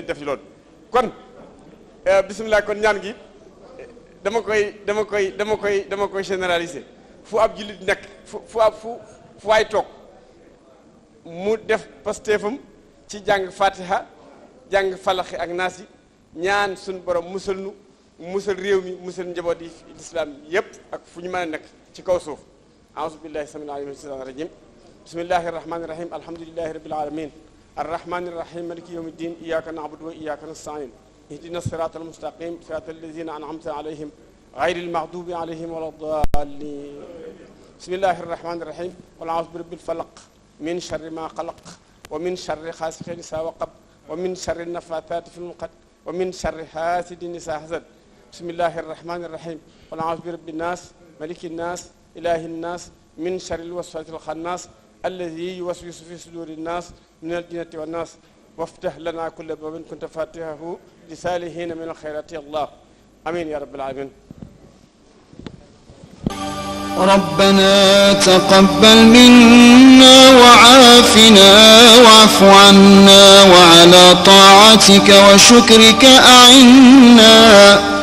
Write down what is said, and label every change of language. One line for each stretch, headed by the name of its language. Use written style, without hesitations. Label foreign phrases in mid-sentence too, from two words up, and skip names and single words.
Wolof: def ci loolu kon bisimilah kon ñaan gi dama koy généraliser fu ab jullit nekk fu waay toog mu def pastéefam ci jàng fatiha jàng falaxi ak naasi ñaan suñu borom musal nu musal réew mi musal njaboot yi lislaam yépp ak fu ñu mën a nekk ci kaw suuf
Arabic: أعوذ بالله السميع العليم من الشيطان الرجيم بسم الله الرحمن الرحيم الحمد لله رب العالمين الرحمن الرحيم مالك يوم الدين إياك نعبد وإياك نستعين اهدنا الصراط المستقيم صراط الذين أنعمت عليهم غير المغضوب عليهم ولا الضالين بسم الله الرحمن الرحيم قل أعوذ برب الفلق من شر ما خلق ومن شر غاسق إذا وقب ومن شر النفاثات في العقد ومن شر حاسد إذا حسد بسم الله الرحمن الرحيم قل أعوذ برب الناس ملك الناس إله الناس من شر الوسواس الخناس الذي يوسوس في صدور الناس من الجنة والناس وافتح لنا كل باب كنت فاتحه لسالهين من الخيرات يا الله امين يا رب العالمين. ربنا تقبل منا وعافنا واعف عنا وعلى طاعتك وشكرك أعنا.